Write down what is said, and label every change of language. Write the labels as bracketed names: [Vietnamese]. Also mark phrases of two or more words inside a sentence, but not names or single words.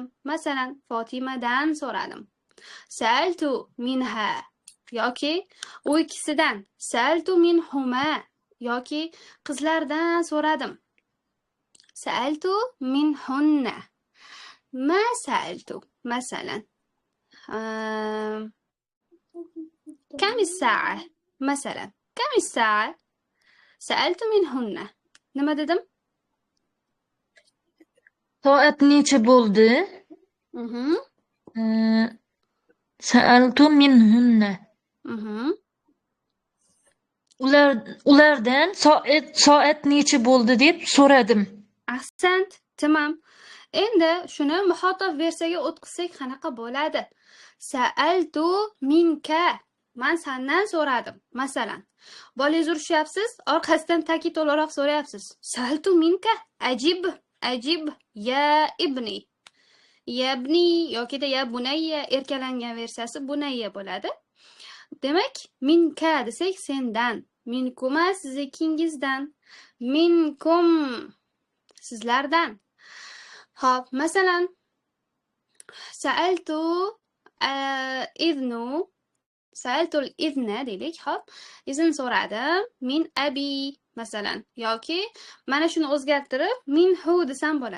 [Uzbek] Masalan, Fotimadan so'radim. [Arabic] سألت منها [Uzbek] yoki u ikkisidan [Arabic] سألت منهما [Uzbek] yoki qizlardan so'radim. [Arabic] سألت منهن. ما سألت masalan كم الساعة مثلا كم الساعة سألت منهن [Uzbek] nima dedim? Soat necha bo'ldi? [Arabic] سألت منهن. [Uzbek] Ulardan soat necha bo'ldi deb so'radim. [Arabic] أحسنت، تمام. [Uzbek] Endi shuni muxotab versiyaga o'tkazsak qanaqa bo'ladi? [Arabic] سألت منك. [Uzbek] Men sendan so'radim. Masalan, bolangiz urishyapsiz, orqasidan ta'kid o'laroq so'rayapsiz. [Arabic] سألت منك. أجب يا ابني. يا ابني [Uzbek] yoki [Arabic] يا بنيّ [Uzbek] erkalangan versiyasi bunayya bo'ladi. Demak, minka desak sendan, minkuma siznikingizdan, minkum sizlardan. Hop, masalan, [Arabic] سألت سألت الإذن [Uzbek] deylik, hop, izn so'radim, [Arabic] من أبي [Uzbek] masalan, yoki mana shuni o'zgartirib minhu desam bo'ladi.